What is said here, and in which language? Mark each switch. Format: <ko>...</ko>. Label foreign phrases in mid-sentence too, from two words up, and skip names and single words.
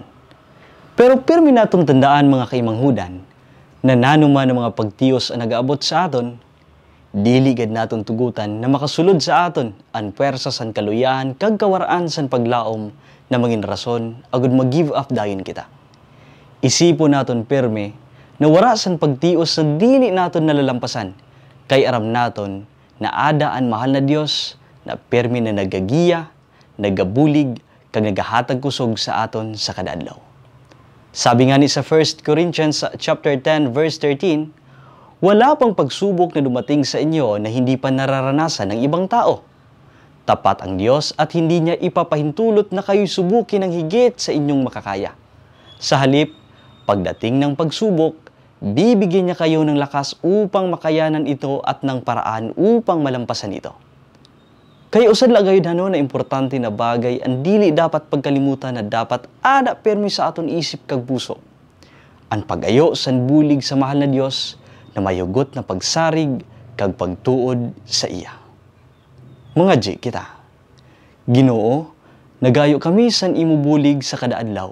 <rol>Pero pirmi natong tandaan mga kaimanghudan, na nanuman ng mga pagtiyos ang nag-aabot sa aton, dili gad naton tugutan na makasulod sa aton ang puwersa san kaluyahan kag kawaraan san paglaom na mangin rason agud mag-give up dayon kita. Isipon naton pirme na wara san pagtios sa dili naton nalalampasan, kay aram naton na ada ang mahal na Dios na pirmi na nagagiya, nagabulig, kag nagahatag kusog sa aton sa kadadlaw.</rol> <tl>Sabi nga ni sa 1 Corinthians chapter 10 verse 13, wala pang pagsubok na dumating sa inyo na hindi pa nararanasan ng ibang tao. Tapat ang Diyos at hindi niya ipapahintulot na kayo'y subukin ng higit sa inyong makakaya. Sa halip, pagdating ng pagsubok, bibigyan niya kayo ng lakas upang makayanan ito at ng paraan upang malampasan ito.</tl> <rol>Kaya usad lagayod na importante na bagay ang dili dapat pagkalimutan na dapat ada permi sa aton isip kag puso. Ang pag-ayo san bulig sa mahal na Dios na mayugot na pagsarig kag pagtuod sa iya. Mga G kita, Ginoo, nagayo kami san imo bulig sa kadaadlaw.</rol>